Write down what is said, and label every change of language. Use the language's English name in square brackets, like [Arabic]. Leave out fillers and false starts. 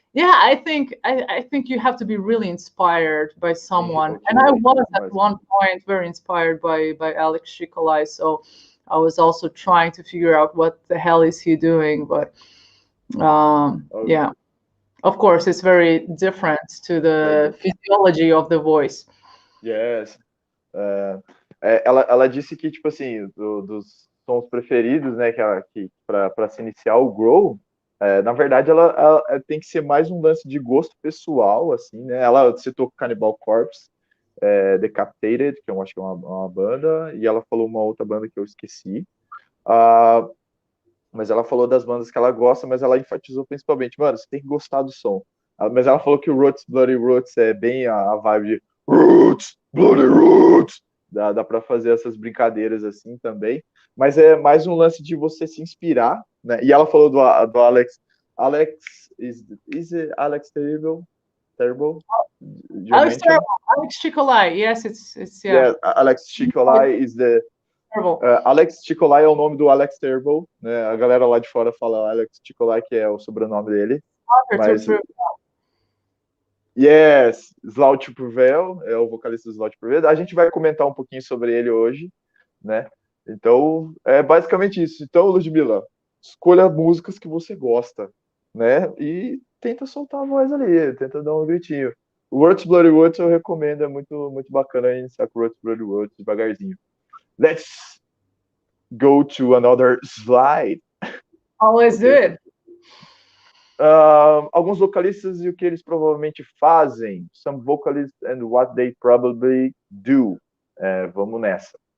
[English] Yeah, I think you have to be really inspired by someone, and I was at one point very inspired by Alex Chicolai. So I was also trying to figure out what the hell is he doing, but yeah, of course it's very different to the physiology of the voice. Yes. [Portuguese] Ela disse que, tipo assim, dos sons preferidos, né, que para se iniciar o grow, na verdade ela tem que ser mais um lance de gosto pessoal, assim, né? Ela citou Cannibal Corpse, Decapitated, que eu acho que é uma banda, e ela falou uma outra banda que eu esqueci. Mas ela falou das bandas que ela gosta, mas ela enfatizou principalmente, mano, você tem que gostar do som. Mas ela falou que o Roots, Bloody Roots é bem a vibe de Roots, Bloody Roots. Dá para fazer essas brincadeiras assim também. Mas é mais um lance de você se inspirar, né? E ela falou do Alex. [English] Alex, is it Alex Terrible? Terrible? Alex Chicolai, yes, it's yeah. Alex Chicolai is the [Portuguese] Alex Chicolai é o nome do Alex Terrible, né? A galera lá de fora fala Alex Chicolai, que é o sobrenome dele. Mas [English] yes, [Portuguese] Slout Prevail é o vocalista do Slout Prevail. A gente vai comentar um pouquinho sobre ele hoje, né? Então, é basicamente isso. Então, Ludmila, escolha músicas que você gosta, né? E tenta soltar a voz ali, tenta dar um gritinho. O Words Bloody Words eu recomendo, é muito bacana iniciar com Words Bloody Words devagarzinho. [English] Let's go to another slide. Always do it. [Portuguese] Alguns vocalistas e o que eles provavelmente fazem. [English] Some vocalists and what they probably do. [Portuguese] Vamos nessa.